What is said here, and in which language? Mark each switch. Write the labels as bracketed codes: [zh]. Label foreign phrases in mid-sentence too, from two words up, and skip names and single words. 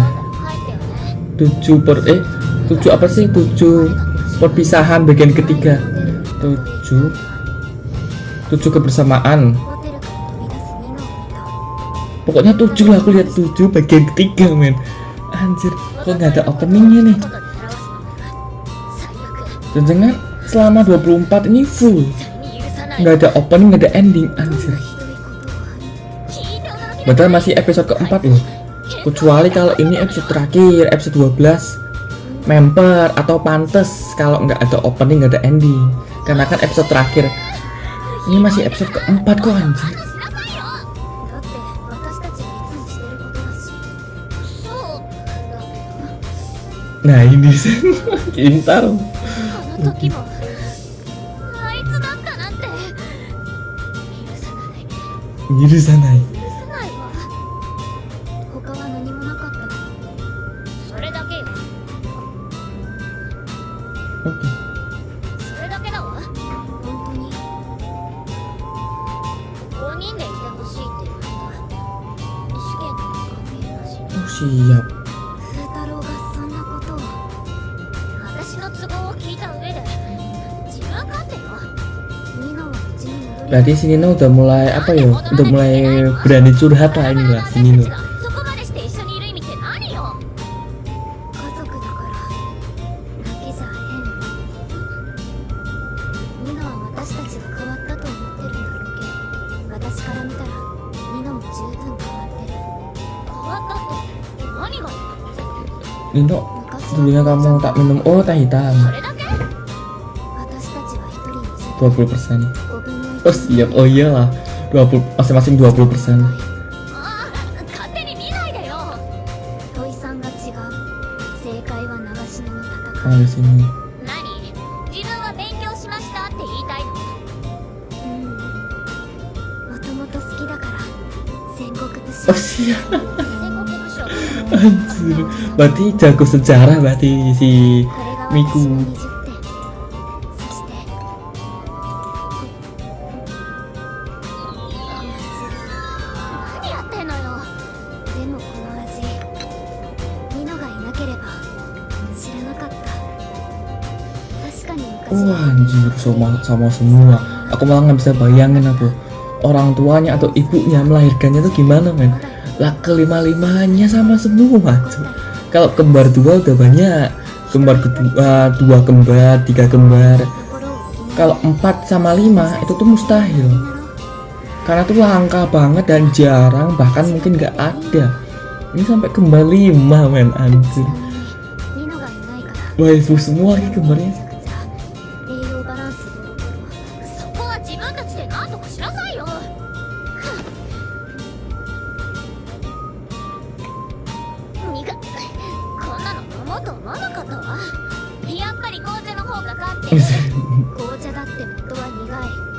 [id] 7 apa sih, 7 perpisahan bagian ketiga. 7 kebersamaan. Pokoknya 7 lah, aku lihat 7 bagian ketiga men. Anjir, kok nggak ada openingnya nih? [ja] ことで表すのなら最悪 [id] Jangan selama 24 ini full [ja] 絶対に許さない [id] nggak ada opening, nggak ada ending. [ja] どんな [id] Anjir. [ja] ひどいことは聞いて驚きな [id] Padahal masih episode keempat loh. Kecuali kalau ini episode terakhir, episode 12 member atau pantes kalau nggak ada opening, nggak ada ending. Karena kan episode terakhir. Ini masih episode keempat kok anjir. [ja] だって私たちがいつもしてることだしそうだけど [id] Nah ini sih pintar. [ja] あの時もあいつだったなんて許さない Yurusanai. 許さないわ他は何もなかったのそれだけよ [id] Oke. [ja] それだけだわ本当に5人でいてほしいって言われた試験とは関係なし [id] Oh siap. [ja] 風太郎がそんなことを私の都合を聞いた上で自分勝手よニノはうちに戻り [id] Berarti si Nino udah mulai apa ya? Udah mulai berani curhat lah ini lah si Nino. [ja] そこまでして一緒にいる意味って何よ家族だからだけじゃ変ニノは私たちが変わったと思ってるんだろうけど私から見たらニノも十分変わってる変わったって何がよ [id] Nino, [ja] 昔 [id] dulunya kamu tak minum oh teh [ja] そ [id] hitam [ja] れだけ私たちは一人にして [id] 20%. [ja] 5分の [id] Oh siap, oh iyalah 20, masing-masing 20%. [ja] ああ勝手に見ないでよ土井さんが違う正解は長篠の戦 [id] Oh [ja] い [id] di sini. [ja] 何自分は勉強しましたって言いたいのもともと好きだから戦国武将 [id] Oh siap. [ja] 戦国武将 [id] Anjir. Berarti jago sejarah berarti si [ja] これが私 Miku. の20点そして何やってんのよでもこの味ニノがいなければ知らなかった確かに昔 [id] Wah anjir, sama semua. Aku malah nggak bisa bayangin aku orang tuanya atau ibunya melahirkannya tuh gimana men. Lah kelima-limanya sama semua tuh. Kalau kembar 2 udah banyak, kembar kedua 2 kembar, 3 kembar. [ja] 心を [id] Kalau 4 sama 5 itu tuh mustahil. Karena tuh langka banget dan jarang, bahkan mungkin nggak ada. Ini sampai kembar 5 men anjir. [ja] ニノがいないから [id] Waifu semua lagi kembarnya. [ja] じゃあ栄養バランスボロボロそこは自分たちで何とかしなさいよ苦っこんなの飲もうと思わなかったわやっぱり紅茶の方が勝ってる紅茶だって元は苦い